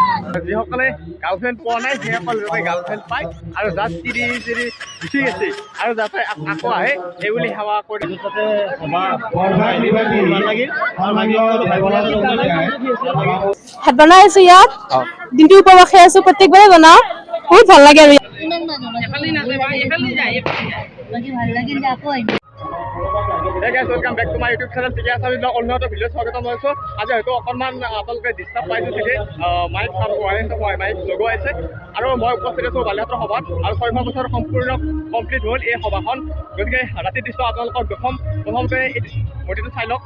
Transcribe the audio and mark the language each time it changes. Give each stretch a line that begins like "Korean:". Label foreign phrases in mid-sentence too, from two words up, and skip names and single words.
Assamese: যিসকলে গাৰ্লফ্ৰেণ্ড পোৱা নাই সেইসকল যাতে গাৰ্লফ্ৰেণ্ড পায় আৰু যাত তিৰি চিৰি গুচি গৈছে আৰু যাতে আকৌ আহে এই বুলি সেৱা কৰি ভাত বনাই আছো ইয়াত দিনটো উপবাস খাই আছো প্ৰত্যেকবাৰে বনাওঁ বহুত ভাল লাগে আৰু
English: welcome back to my YouTube channel
Assamese: ठीक আছে আমি অন্য এটা ভিডিঅ' স্বাগতম জনাইছোঁ আজি হয়তো অকণমান আপোনালোকে ডিষ্টাৰ্ব পাইছে চাগে মাইক কাম হোৱা মাইক লগোৱা আছে আৰু মই উপস্থিত আছোঁ বালিহাটৰ সভাত আৰু 6 বছৰ সম্পূৰ্ণ কমপ্লিট হ'ল এই সভাখন গতিকে ৰাতিৰ দৃশ্য আপোনালোকক দেখুৱাম প্ৰথমতে এই মূৰ্তিটো চাই লওক